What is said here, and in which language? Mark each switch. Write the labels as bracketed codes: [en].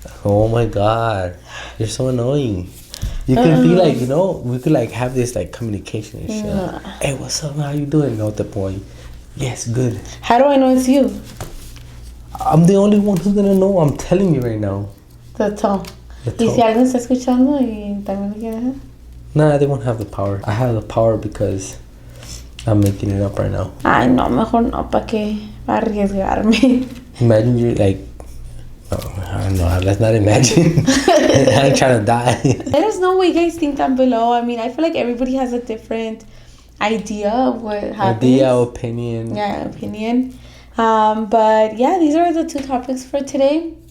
[en] Oh my God, you're so annoying. You can be like, you know, we could like have this like communication and shit. Like, hey, what's up? How you doing? [es] No te [en] point. Yes, good. How do I know it's you? I'm the only one who's gonna know. I'm telling you right now. The tone. The [es] Y [en] tone. [es] si alguien está escuchando y también lo quiere hacer. [en] Nah, they won't have the power. I have the power because I'm making it up right now. [es] Ay, no, mejor no, ¿para qué arriesgarme? [en] Imagine you're like, oh, I don't know. Let's not imagine. I ain't trying to die. Let us know what you guys think down below. I mean, I feel like everybody has a different idea of what happens. Idea, opinion. Yeah, opinion. But yeah, these are the two topics for today.